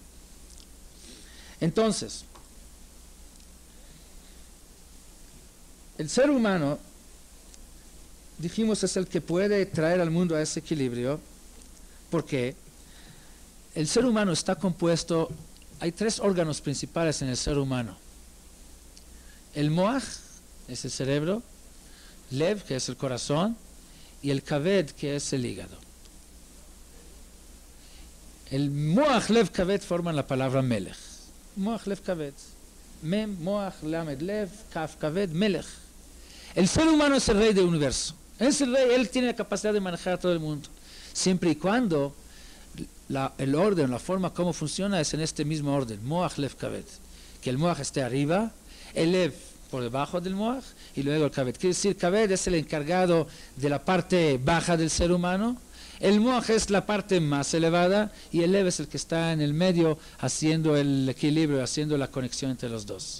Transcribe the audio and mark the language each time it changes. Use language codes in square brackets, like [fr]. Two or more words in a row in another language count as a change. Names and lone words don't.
[es] Entonces, el ser humano, dijimos, es el que puede traer al mundo a ese equilibrio, porque el ser humano está compuesto, hay tres órganos principales en el ser humano. El moach es el cerebro, lev, que es el corazón, y el kaved, que es el hígado. El [he] moach, lev, kaved [es] forman la palabra melech. [he] מוח, לב, כבד. מם, מוח, למד, לב, כף, כבד, מלך. [es] El ser humano es el rey del universo. Es el rey, él tiene la capacidad de manejar a todo el mundo. Siempre y cuando el orden, la forma como funciona es en este mismo orden. [he] מוח, לב, כבד. [es] Que el moach esté arriba, el lev por debajo del moach y luego el kaved. Quiere decir, kaved es el encargado de la parte baja del ser humano, el moach es la parte más elevada y el lev es el que está en el medio haciendo el equilibrio, haciendo la conexión entre los dos.